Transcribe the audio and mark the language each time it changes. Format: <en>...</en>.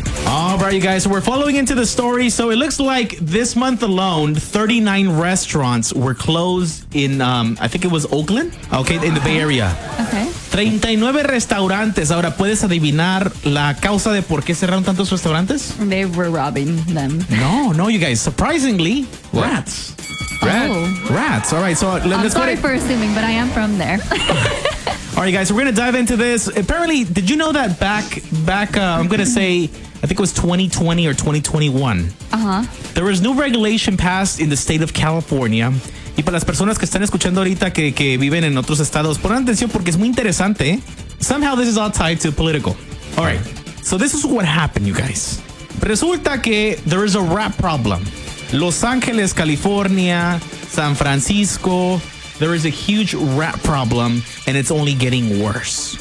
<en>All right, you guys, so we're following into the story. So it looks like this month alone, 39 restaurants were closed in, I think it was Oakland, okay, in the Bay Area. Okay.</en> <es>39 restaurantes. Ahora, ¿puedes adivinar la causa de por qué cerraron tantos restaurantes?</es> <en>They were robbing them. No, no, you guys, surprisingly, what? Rats. Rats. All right, so let's go. I'm sorry for assuming, but I am from there. All right, guys, so we're going to dive into this. Apparently, did you know that back, I'm going to say, I think it was 2020 or 2021. There was new regulation passed in the state of California.</en> <es>Y para las personas que están escuchando ahorita que viven en otros estados, pon atención porque es muy interesante.</es> <en>Somehow this is all tied to political. All right. So this is what happened, you guys.</en> <es>Resulta que</es> <en>there is a rat problem. Los Ángeles, California, San Francisco. There is a huge rat problem and it's only getting worse.</en>